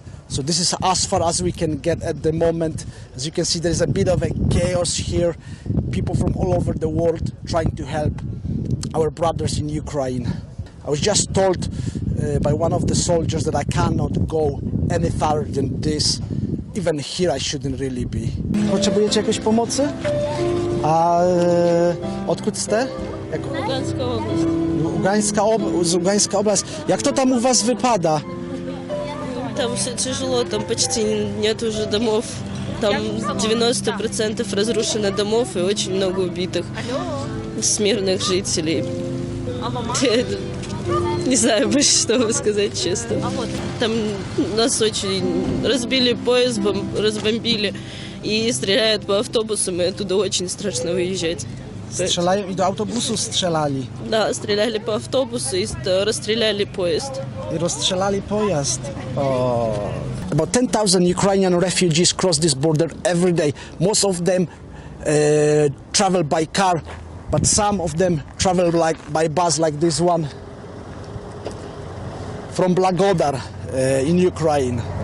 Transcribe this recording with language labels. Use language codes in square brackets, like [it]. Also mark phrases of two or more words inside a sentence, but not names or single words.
[en] So this is as far as we can get at the moment. As you can see, there is a bit of a chaos here. People from all over the world trying to help our brothers in Ukraine. I was just told by one of the soldiers that I cannot go any farther than this. Even here I shouldn't really be. [pl] Potrzebujecie jakiejś pomocy? [cs] A odkud jste? [ru] Луганская область. [pl] Ługańska oblast. Jak to tam u was wypada? [ru] Там все тяжело, там почти нет уже домов. Там 90% разрушено домов и очень много убитых с мирных жителей. Не знаю больше, что вам сказать, честно. Там нас очень разбили поезд, разбомбили и стреляют по автобусам, и оттуда очень страшно выезжать. [pl] Strzelają i do autobusu strzelali. [ru] Да, стреляли по автобусу и расстреляли поезд. [pl] I rozstrzelali pojazd. O. [en] About 10,000 Ukrainian refugees cross this border every day. Most of them travel by car, but some of them travel by bus like this one from Blagodar in Ukraine.